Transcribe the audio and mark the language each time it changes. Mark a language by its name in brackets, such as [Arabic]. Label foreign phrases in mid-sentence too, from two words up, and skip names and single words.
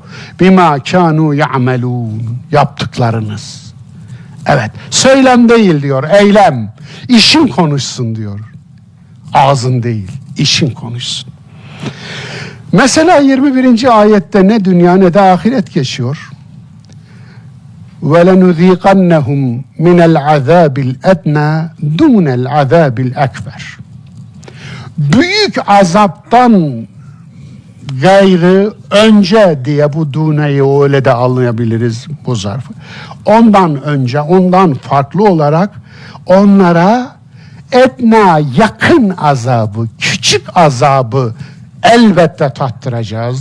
[Arabic] بما كانوا يعملون. Yaptıklarınız. [Turkish] Evet. Söylem değil diyor. Eylem. İşin konuşsun diyor. Ağzın değil. İşin konuşsun. Mesela 21. ayette ne dünya ne de ahiret geçiyor. [Arabic] وَلَنُذ۪يقَنَّهُمْ مِنَ الْعَذَابِ الْاَدْنَى دُونَ الْعَذَابِ الْاَكْبَرِ. [Turkish] Büyük azaptan gayrı önce diye bu duneyi öyle de anlayabiliriz bu zarfı. Ondan önce, ondan farklı olarak onlara etna yakın azabı, küçük azabı elbette tattıracağız.